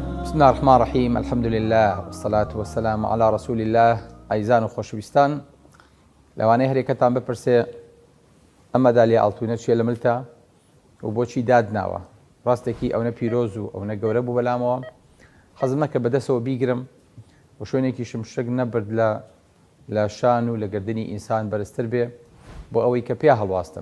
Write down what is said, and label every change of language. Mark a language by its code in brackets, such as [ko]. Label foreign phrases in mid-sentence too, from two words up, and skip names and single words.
[ar] بسم الله الرحمن الرحيم. الحمد لله والصلاة والسلام على رسول الله. [ckb] ئایزان و خۆشەویستان، لەوانەیە هەرێکەتان بپرسێ ئەم مەدالیە ئاڵتوونە چیە لە ملتە و بۆچی دادناوە؟ ڕاستێکی ئەوەنە پیرۆز و ئەوەنە گەورە بوو بەلامەوە، حەزم نەکە بەدەستەوە بیگرم و شوێنێکیشم شک نەبرد لە شان و لە گردنی ئینسان بەرزتر بێ بۆ ئەوەی کە پیا هەڵواستم.